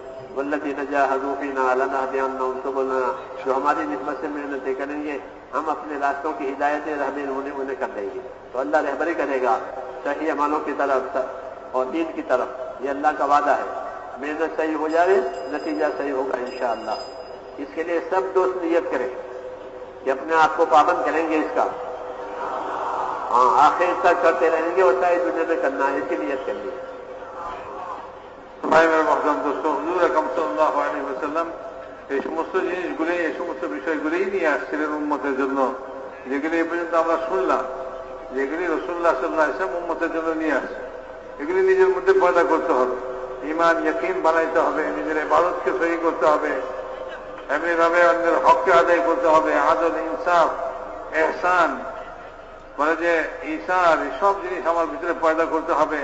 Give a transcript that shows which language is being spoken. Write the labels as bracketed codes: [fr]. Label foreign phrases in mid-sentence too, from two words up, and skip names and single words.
[ar] والذین جاہدوا فینا لنہدینہم سبلنا، [ur] جو ہماری نسبت سے محنتیں کریں گے ہم اپنے راستوں کی ہدایتیں رہبری انہیں کر دیں گے، تو اللہ رہبری کرے گا صحیح عملوں کی طرف اور دین کی طرف۔ یہ اللہ کا وعدہ ہے، محنت صحیح ہو جائے نتیجہ صحیح ہوگا انشاءاللہ۔ اس کے لیے سب دوست نیت کریں کہ اپنے آپ کو پابند کریں گے اس کا، ہاں آخر تک کرتے رہیں گے، اور ساری دنیا میں کرنا ہے، اس کی نیت کر لی۔ [bn] ভাই মহতরম দোস্ত, হুজুর আকরাম [ar] صلى الله عليه وسلم [bn] এই সমস্ত জিনিসগুলি, এই সমস্ত বিষয়গুলি নিয়ে আসছিলেন উম্মতের জন্য, যেগুলি এ পর্যন্ত আমরা শুনলাম, যেগুলি রাসূলুল্লাহ [ar] صلى الله عليه وسلم [bn] উম্মতের জন্য নিয়ে আসছে। এগুলি নিজের মধ্যে পয়দা করতে হবে, ঈমান ইয়াকিন বানাইতে হবে, নিজের ইবাদতকে সহি করতে হবে, এমনিভাবে অন্যের হককে আদায় করতে হবে, আদল, ইনসাফ, এহসান, মানে যে ঈসার সব জিনিস আমার ভিতরে পয়দা করতে হবে।